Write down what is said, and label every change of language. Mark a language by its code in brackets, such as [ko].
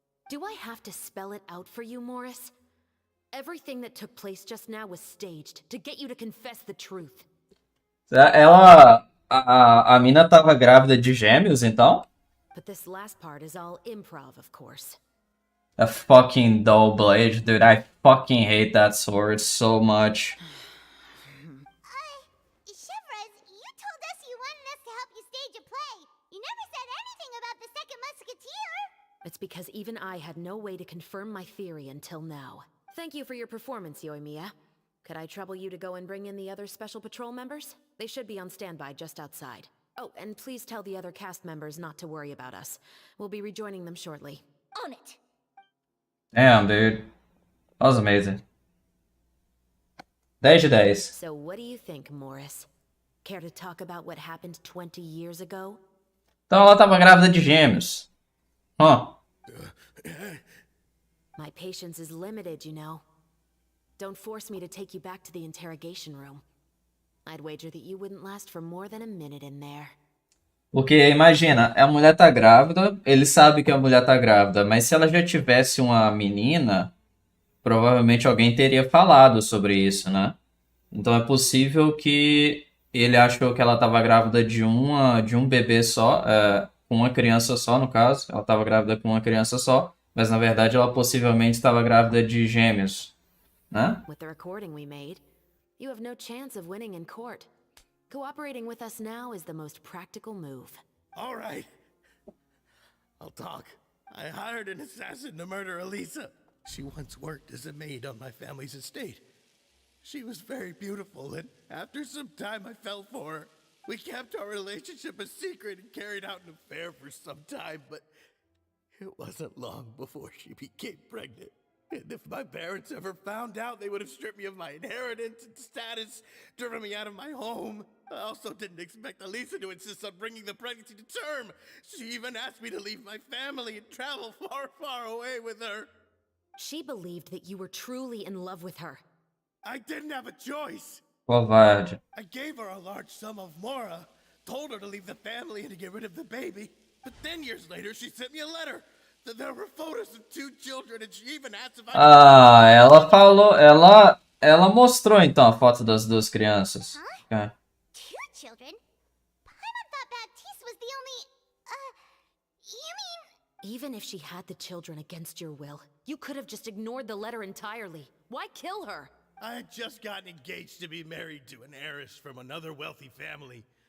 [en] Do I have to spell it out for you, Morris? Everything that took place just now was staged to get you to confess the truth. [pt] Ela... A mina tava grávida de gêmeos, então? [en] But this last part is all improv, of course. A fucking dull blade, dude. I fucking hate that sword so much. Shivers, you told us you wanted us to help you stage a play. You never said anything about the Second Musketeer. It's because even I had no way to confirm my theory until now. Thank you for your performance, Yoimiya. Could I trouble you to go and bring in the other Special Patrol members? They should be on standby just outside. Oh, and please tell the other cast members not to worry about us. We'll be rejoining them shortly. On it. Damn, dude. That was amazing. [pt] 10 de 10. [en] So what do you think, Morris? Care to talk about what happened 20 years ago? [pt] Então ela tava grávida de gêmeos. [en] Huh. My patience is limited, you know. Don't force me to take you back to the interrogation room. I'd wager that you wouldn't last for more than a minute in there. [pt] Porque imagina, a mulher tá grávida, ele sabe que a mulher tá grávida, mas se ela já tivesse uma menina, provavelmente alguém teria falado sobre isso, né? Então é possível que ele achou que ela tava grávida de um bebê só, com uma criança só, no caso. Ela tava grávida com uma criança só, mas na verdade ela possivelmente estava grávida de gêmeos, né? [en] With the recording we made, you have no chance of winning in court. Cooperating with us now is the most practical move. All right. I'll talk. I hired an assassin to murder Elisa. She once worked as a maid on my family's estate. She was very beautiful, and after some time I fell for her. We kept our relationship a secret and carried out an affair for some time, but it wasn't long before she became pregnant. And if my parents ever found out, they would have stripped me of my inheritance and status, driven me out of my home. I also didn't expect Elisa to insist on bringing the pregnancy to term. She even asked me to leave my family and travel far, far away with her. She believed that you were truly in love with her. I didn't have a choice. [pt] Covarde. [en] I gave her a large sum of mora, told her to leave the family and to get rid of the baby. But then years later, she sent me a letter. There were photos of 2 children and she even asked if I... [pt] Ah, ela falou, ela mostrou então a foto das 2 crianças. [en] Huh? 2 children? Paimon thought Baptiste was the only... You mean Even if she had the children against your will, you could have just ignored the letter entirely. Why kill her? I had just gotten engaged to be married to an heiress from another wealthy family.